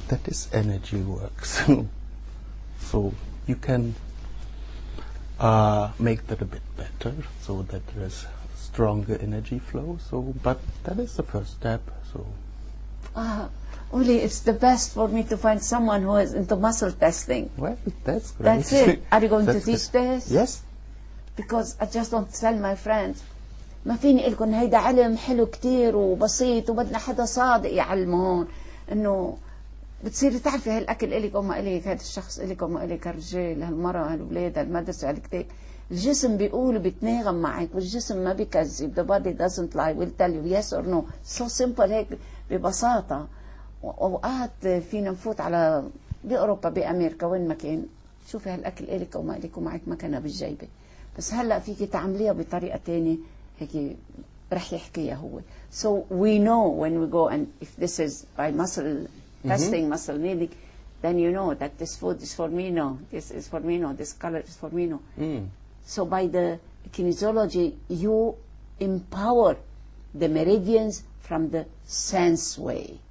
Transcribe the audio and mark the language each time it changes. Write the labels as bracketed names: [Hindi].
[English] That is energy work. So you can make that a bit better, so that there is stronger energy flow. So, but that is the first step. So, Uli, it's the best for me to find someone who is into muscle testing. Well, that's great. That's it. Are you going to teach this? Yes. Because I just don't tell my friends. [Arabic] ما فيني اقول لكم هيدا علم حلو كتير وبسيط وبدنا حدا صادق يعلمون انه بتصيري تعرفي هالاكل الك وما الك، هذا الشخص الك وما الك، هالرجال هالمراه هالولاد هالمدرسه هالكتاب. الجسم بيقول بيتناغم معك والجسم ما بيكذب. [English] The body doesn't lie, will tell you yes or no. So simple [Arabic] هيك ببساطه. واوقات فينا نفوت على باوروبا بامريكا وين ما كان، شوفي هالاكل الك وما الك ومعك مكانها بالجيبه، بس هلا فيكي تعمليها بطريقه ثانيه هيك رح يحكيها هو. [English] So we know when we go, and if this is by muscle testing, muscle reading, then you know that this food is for me, no, this is for me, no, this color is for me, no. So by the kinesiology, you empower the meridians from the sense way.